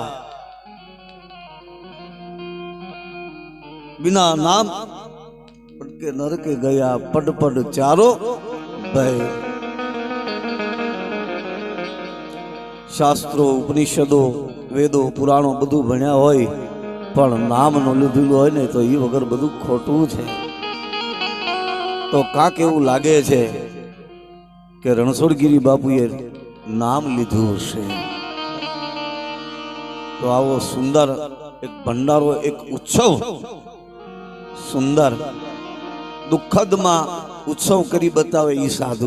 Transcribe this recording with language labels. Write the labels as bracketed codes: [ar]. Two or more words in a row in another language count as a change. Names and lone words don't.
[hi] बिना नाम पढ़ के नर के गया, पढ़ पढ़ चारो भेद। [gu] શાસ્ત્રો ઉપનિષદો વેદો પુરાણો બધું ભણ્યા હોય પણ નામ નો લીધેલું હોય ને તો ઈ વગર બધું ખોટું છે। તો કાક એવું લાગે છે કે રણછોડગિરી બાપુએ નામ લીધું છે। તો આવો સુંદર એક ભંડારો, એક ઉત્સવ સુંદર દુખદ મેં ઉત્સવ કરી બતાવે ઈ સાધુ।